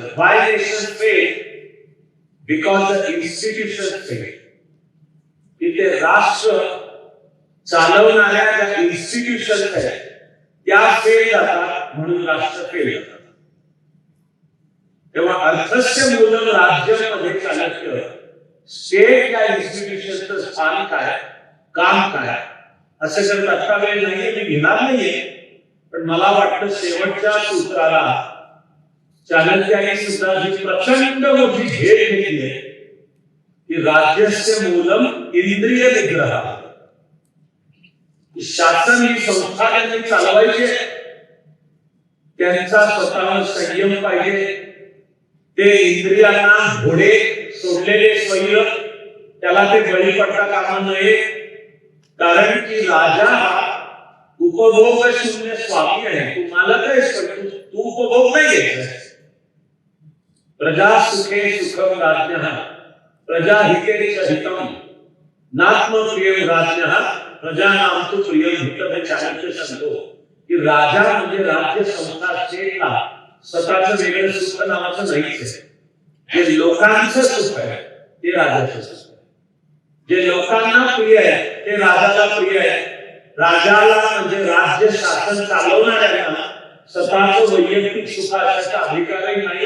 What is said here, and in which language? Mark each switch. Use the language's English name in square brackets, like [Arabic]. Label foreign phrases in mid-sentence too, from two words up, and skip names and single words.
[English] Why nation fail because the institution fail. [Marathi] तिथे राष्ट्र चालवणाऱ्या ज्या इन्स्टिट्यूशन आहेत त्या फेल जातात, म्हणून राष्ट्र फेल जातात. तेव्हा [Sanskrit] अर्थस्य मूलम [Marathi] राज्यामध्ये चाणक्य स्टेट या इन्स्टिट्यूशनचं स्थान काय, काम काय असं जर आता वेळ नाहीये, मी घेणार नाहीये. पण मला वाटतं शेवटच्या सूत्राला चाणक्याने सुद्धा जी प्रचंड मोठी झेप घेतली आहे ती [Sanskrit] राज्यस्य मूलम इंद्रिय निग्रह. [Marathi] शासन ही संस्था त्यांनी चालवायची, त्यांचा स्वतःवर संयम पाहिजे. ते इंद्रियांना घोडे सोडलेले स्वैर, त्याला ते बळी पडता कामा नये. कारण की राजा हा उपभोग शून्य स्वामी आहे. तू मालक आहेस पण तू उपभोग नाही घ्यायचा. [Sanskrit] प्रजा सुखे सुखम राज्ञः, प्रजा हिते च हितम, नात्म प्रियम राज्ञः, प्रजानाम तु प्रियम हितम. [Marathi] चाणक्य सांगतो की राजा म्हणजे राज्य संस्था स्टेटला स्वतःचं वेगळं सुख नावाचं नाहीच आहे. जे लोकांचं सुख आहे ते राजाचं सुख आहे. जे लोकांना प्रिय आहे ते राजाला प्रिय आहे. राजाला म्हणजे राज्य शासन चालवणाऱ्यांना स्वतःचं वैयक्तिक सुख असण्याचा अधिकारही नाही.